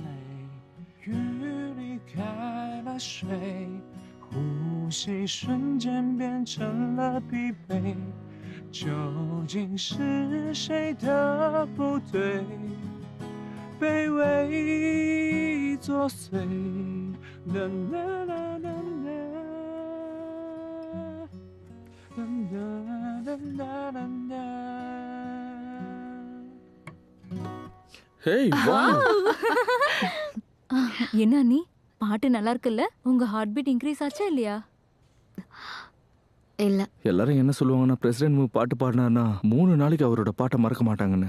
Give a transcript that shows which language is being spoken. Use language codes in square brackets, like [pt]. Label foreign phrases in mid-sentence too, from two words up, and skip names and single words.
[zh] 雨离开了水，呼吸瞬间变成了疲惫，究竟是谁的不对？卑微作祟，啦啦啦啦啦，啦啦啦啦啦。 [ta] ஹேய், வா. என்ன நீ பாட்டு நல்லா இருக்குல்ல? உங்க [en] heart beat increase [ta] ஆச்சா இல்லையா? இல்ல. எல்லாரும் என்ன சொல்லுவாங்கன்னா, பிரசிடென்ட் மூ பாட்டு பாடினார்னா 3 நாளைக்கு அவரோட பாட்டை மறக்க மாட்டாங்கன்னு.